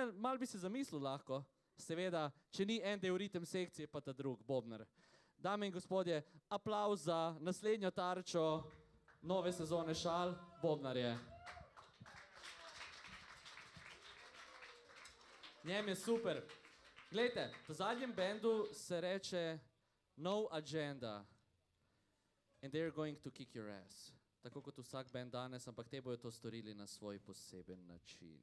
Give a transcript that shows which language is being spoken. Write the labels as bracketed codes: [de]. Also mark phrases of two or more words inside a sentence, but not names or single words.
[sl] Mal bi se zamislil lahko. Seveda, če ni en del ritem sekcije, pa ta drug, bobnar. Dame in gospodje, aplavz za naslednjo tarčo nove sezone šal, bobnarje. Njem je super. Glejte, v zadnjem bendu se reče No Agenda. [en] And they're going to kick your ass. [sl] Tako kot vsak bend danes, ampak te bojo to storili na svoj poseben način.